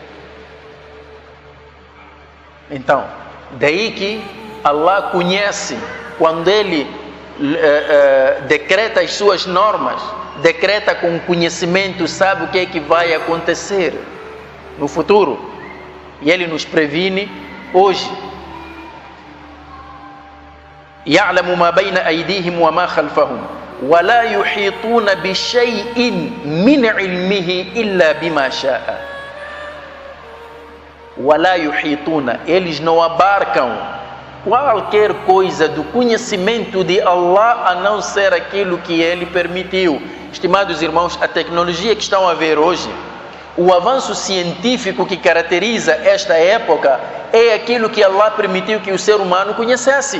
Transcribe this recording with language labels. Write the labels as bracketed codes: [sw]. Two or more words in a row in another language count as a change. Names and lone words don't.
[pt] Então, daí que Allah conhece, quando Ele decreta as suas normas, decreta com conhecimento, sabe o que é que vai acontecer no futuro. E Ele nos previne hoje. [ar] يَعْلَمُ مَا بَيْنَ أَيْدِيهِمْ وَمَا خَلْفَهُمْ وَلَا يُحِيطُونَ بِشَيْءٍ مِنْ عِلْمِهِ إِلَّا بِمَا شَاءَ. وَلَا يُحِيطُونَ, [pt] eles não abarcam qualquer coisa do conhecimento de Allah a não ser aquilo que Ele permitiu. Estimados irmãos, a tecnologia que estão a ver hoje, o avanço científico que caracteriza esta época é aquilo que Allah permitiu que o ser humano conhecesse.